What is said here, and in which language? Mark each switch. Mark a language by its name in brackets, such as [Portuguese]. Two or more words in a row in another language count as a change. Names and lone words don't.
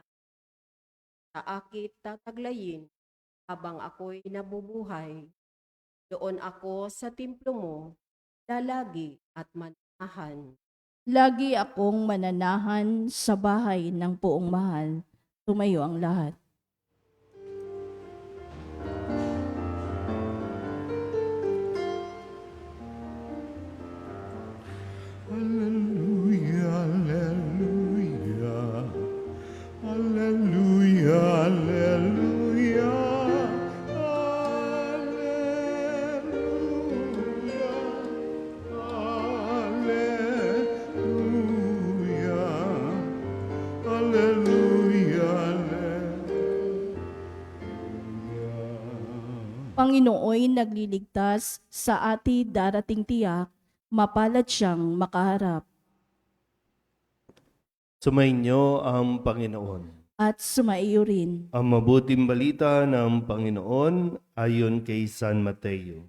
[Filipino] Sa akit tataglayin habang ako'y nabubuhay. Doon ako sa templo mo, lalagi at manahan. Lagi akong mananahan sa bahay ng puong mahal. Tumayo ang lahat. Alleluia, alleluia, alleluia, alleluia, alleluia, alleluia, alleluia, alleluia. Panginooy nagliligtas sa ati darating tiyak, mapalad siyang makaharap. Sumainyo ang Panginoon. at sumaiyo rin. Ang mabuting balita ng Panginoon ayon kay San Mateo.